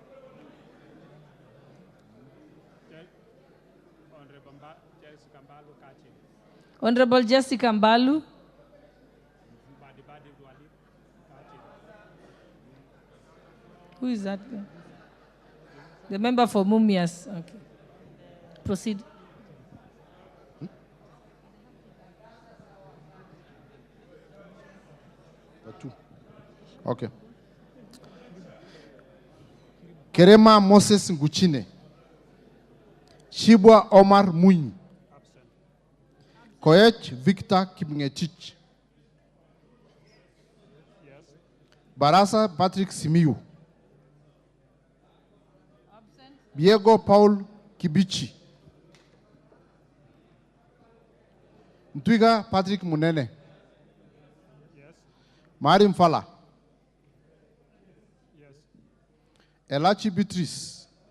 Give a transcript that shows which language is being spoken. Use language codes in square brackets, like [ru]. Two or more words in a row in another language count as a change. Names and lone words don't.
[en] Honorable Jessica Mbalu. Who is that? The member for Mumias. Okay. Proceed. Okay. Kerema Moses Nguchine. Shibwa Omar Munyi. Koech Victor Kipngetich. Barasa Patrick Simiyu. Diego Paul Kibichi. Ntwiga Patrick Munene. Marim Fala. Elachi Beatrice.